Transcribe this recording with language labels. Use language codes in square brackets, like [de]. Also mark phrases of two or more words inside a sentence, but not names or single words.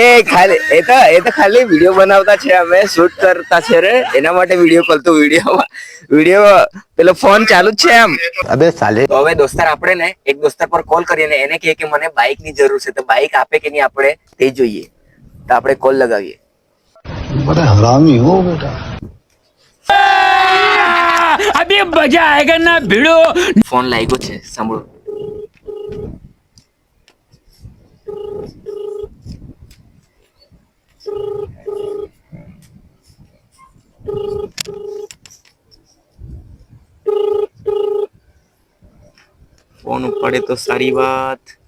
[gu] ને ખાલી એ તો ખાલી વિડીયો બનાવતા છે, અમે શૂટ કરતા છે રે એના માટે [en] video call. [gu] તો વિડીયો પેલો ફોન ચાલુ જ છે એમ. [hi] अबे साले. [gu] તો હવે દોસ્તાર આપણે ને એક દોસ્તાર પર કોલ કરીએ ને એને કહે કે મને બાઇક ની જરૂર છે તો બાઇક આપે કે નહીં આપણે તે જોઈએ. તો આપણે કોલ લગાવીએ. [hi] बड़ा हरामी हो बेटा. अभी मजा आएगा ना भीड़ो. [gu] ફોન લાગ્યો છે, સાંભળો. ફોન ઉપાડે તો સારી વાત.